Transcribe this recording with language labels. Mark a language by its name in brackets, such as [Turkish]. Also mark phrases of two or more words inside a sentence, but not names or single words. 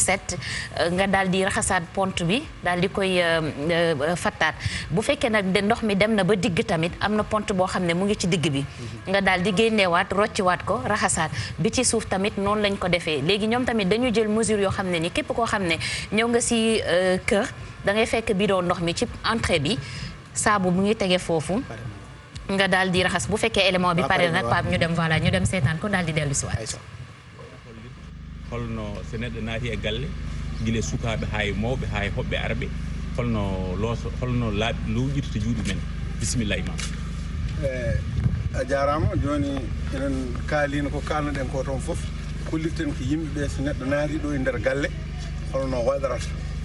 [Wolof] set nga daal di raxasaat pont bi daal di koy fattaat bu fekkee nag de ndox mi dem na ba digg tamit am na pont boo xam ne mu ngi ci digg bi nga daal di génneewaat rocciwaat ko raxasaat bi ci suuf tamit noonu lañ ko defee léegi ñoom tamit dañu jël mesure yoo xam ne ni képp koo xam ne ñëw nga si kër da ngay fekk bidon ndox mi ci entrée bi saabu mu ngi tege foofu nga daal di raxas bu fekkee élément bi pare nag Pape ñu dem voilà ñu dem seetaan ko daal di dellu si waat [Fula] holno so neɗɗo naati e galle gila sukaaɓe haa e mawɓe haa e hoɓɓe arɓe holno lowƴirta juuɗe men bisimillahi ma a jarama joni enen kaalino ko kalnoɗen ko toon foof kollirten ko yimɓeɓe so neɗɗo naati ɗo e nder galle holno waɗarata so